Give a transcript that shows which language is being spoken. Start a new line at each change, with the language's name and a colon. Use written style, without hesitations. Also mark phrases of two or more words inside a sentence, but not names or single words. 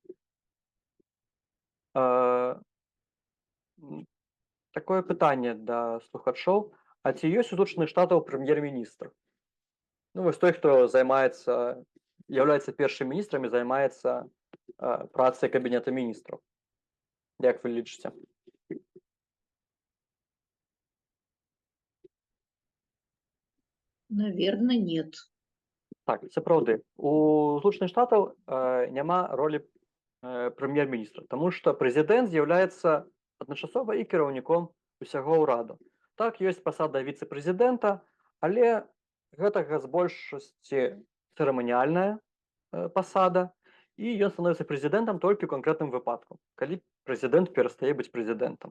Belarusian: Такое пытанне да слухачоў. А ці ёсць у Злучаных Штатаў прэм'ер-міністр? Ну, вось той, хто з'яўляецца першым міністрам і займаецца працай кабінета міністраў. Як вы лічыце?
Russian: Наверное, нет.
Belarusian: Так, сапраўды. У Злучаных Штатаў няма ролі прэм'ер-міністра, таму што прэзідэнт з'яўляецца адначасова і кіраўніком усяго ўраду. Так, ёсць пасада віцэ-прэзідэнта, Але гэтага з большасці цырыманіяльная пасада, і ён становіцца прэзідэнтам толькі ў канкрэтным выпадку, калі прэзідэнт перастае быць прэзідэнтам.